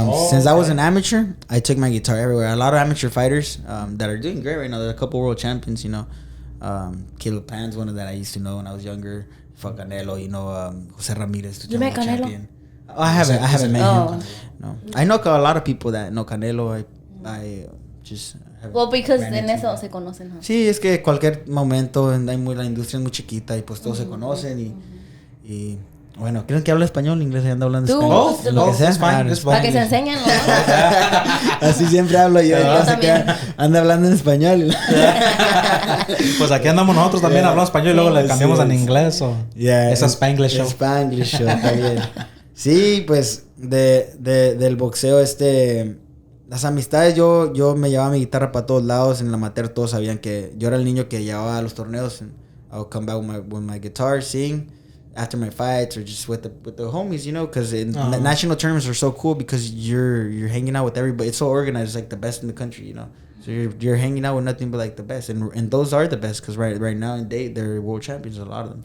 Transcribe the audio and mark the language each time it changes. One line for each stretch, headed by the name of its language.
English: Since I was an amateur, I took my guitar everywhere. A lot of amateur fighters that are doing great right now. There are a couple world champions, Caleb Pan's one of that I used to know when I was younger. Canelo, Jose Ramirez. You met Canelo? Champion. Oh, I haven't met him. No, I know a lot of people that know Canelo. I just. Well, because
Spanish: en eso se conocen. Huh? Sí, es que cualquier momento la industria es muy chiquita y pues todos se conocen y bueno, ¿quieren que hable español? ¿Inglés? Anda hablando español. Lo que sea. Para que se enseñen, ¿no? Así siempre hablo yo. Anda hablando en español. Pues aquí andamos nosotros también hablando español y luego le cambiamos en inglés. Esa Spanglish Show. Spanglish Show, está bien. Sí, pues del boxeo las amistades, yo me llevaba mi guitarra para todos lados. En la amateur todos sabían que yo era el niño que llevaba a los torneos.
English: And I would come back with my guitar, sing after my fights, or just with the homies, because the national tournaments are so cool because you're hanging out with everybody. It's so organized, it's like the best in the country, So you're hanging out with nothing but like the best, and those are the best because right now they're world champions, a lot of them.